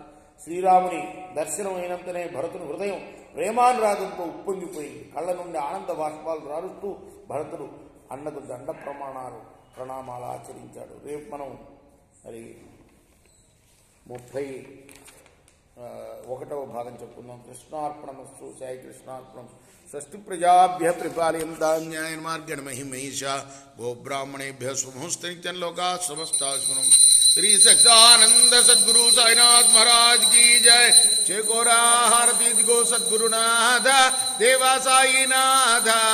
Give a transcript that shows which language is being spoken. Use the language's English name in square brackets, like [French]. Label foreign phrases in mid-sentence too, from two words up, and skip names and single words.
[Telugu] శ్రీరాముని దర్శనం అయినంతనే భరతుని హృదయం ప్రేమానురాగంతో ఉప్పొంగిపోయింది. కళ్ళ నుండి ఆనంద బాష్పాలు రారుస్తూ భరతుడు అన్నకు దండ ప్రణామాలు ఆచరించాడు. రేపు మనం మరి 31వ భాగం చెప్పుకుందాం. కృష్ణార్పణమస్తు. సాయి కృష్ణార్పణం. [Sanskrit] స్వస్తి ప్రజాభ్య పరిపాలయంతాం న్యాయేన మార్గేణ మహిమహీషా గోబ్రాహ్మణేభ్యः శుభమస్తు. నిత్యం లోకాः సమస్తాः సుఖినో. [Hindi] श्री सच्चिदानंद सद्गुरु साईनाथ महाराज की जय. [Marathi] चेकोरा हारती गो सद्गुरुनाथ देवा साईनाथ.